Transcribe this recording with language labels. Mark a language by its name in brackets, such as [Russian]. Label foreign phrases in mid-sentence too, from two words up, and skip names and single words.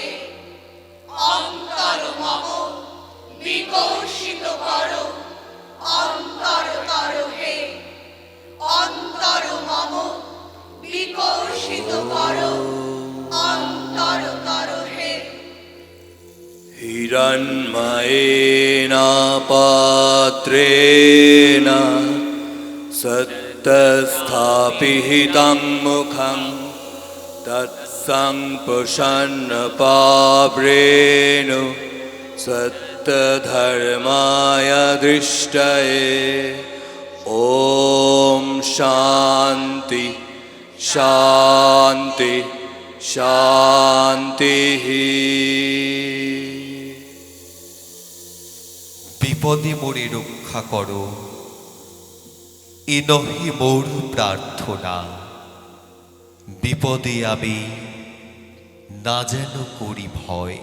[Bangla] অন্তর মম বিকশিত করো অন্তরতর হে। অন্তর মম বিকশিত করো অন্তরতর হে। [Sanskrit] हिरण्मयेन पात्रेण सत्तस्थापितं मुखं तत्सम्प्रसन्नपाव्रेण सत्तधर्माय दृष्टये। ॐ शान्ति शान्ति शान्तिः। [Bangla] বিপদে মোরে রক্ষা করো এ নহে মোর প্রার্থনা। বিপদে আমি না যেন করি ভয়।